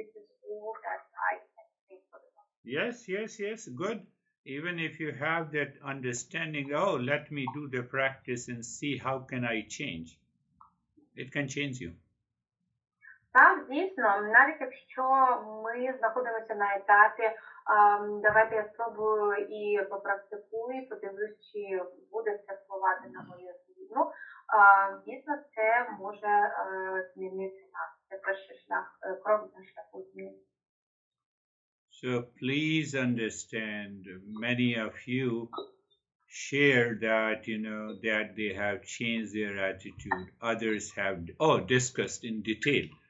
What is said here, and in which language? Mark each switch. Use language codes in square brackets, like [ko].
[en] This is all that I can say for the moment. Yes, good. Even if you have that understanding, oh, let me do the practice and see how can I change. It can change you. [uk] Так, дійсно, навіть якщо ми знаходимося на етапі, давайте я спробую і попрактикую, подивлюсь, чи буде це впливати на мою зміну. Дійсно, це може змінити нас. Це перший крок на шляху зміни. [en] So please understand, many of you share that, that they have changed their attitude. Others have, discussed in detail.